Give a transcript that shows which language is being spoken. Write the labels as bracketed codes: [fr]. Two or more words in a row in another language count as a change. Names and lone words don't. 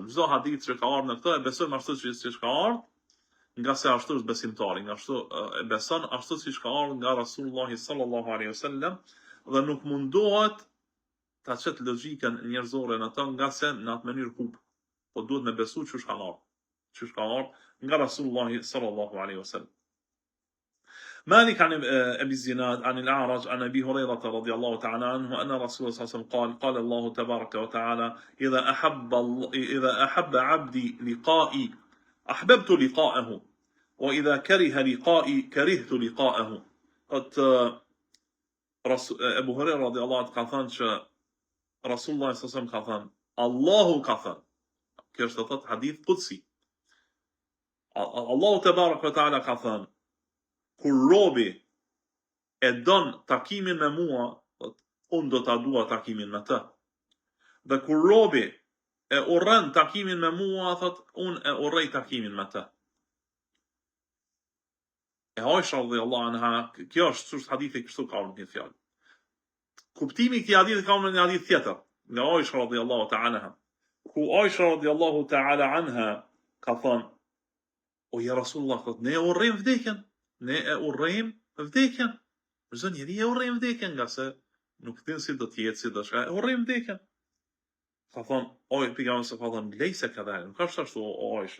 [sq] Çdo hadith që ka ardhur në këtë e besojmë ashtu siç ka ardhur, nga se ashtu është besimtari, nga ashtu e beson ashtu siç ka ardhur nga Rasulullah [ar] صلى الله عليه وسلم [sq] dhe nuk mundohet ta çet logjikën njerëzore në atë, nga se në atë mënyrë hub. Po duhet me besu çu ka ardhur nga Rasulullah [ar] صلى الله عليه وسلم. مالك عن أبي الزناد عن الأعرج عن أبي هريرة رضي الله تعالى عنه أن رسول الله صلى الله عليه وسلم قال الله تبارك وتعالى إذا أحب عبدي لقائي أحببت لقاءه وإذا كره لقائي كرهت لقاءه. [sq] Ebu Hurajra [ar] رضي الله عنه [sq] ka thënë që Rasulullah [ar] صلى الله عليه وسلم [sq] ka thënë, Allahu ka thënë. Kjo është thot [ar] حديث قدسي. [sq] Allahu [ar] تبارك وتعالى [sq] ka thënë, kur robi e don takimin me mua, unë do ta dua takimin me të. Dhe kur robi e urren takimin me mua, thot unë e urrej takimin me të. E Aisha [ar] رضي الله عنها, [sq] kjo është hadithi kështu ka në këtë fjalë. Kuptimi i këtij hadithi ka në një hadith tjetër, nga Aisha [ar] رضي الله تعالى عنها. [sq] Ku Aisha [ar] رضي الله تعالى عنها [sq] ka thënë, o [ar] يا رسول الله, [sq] thot, ne e urrejm vdekjen. Çdo njeri e urrejm vdekjen, nga se nuk din si do të jetë, si do shka, e urrejm vdekjen. Ka thënë, oj, pejgamberi sa ka thënë, lejse ka dhënë, nuk është ashtu o Aisha.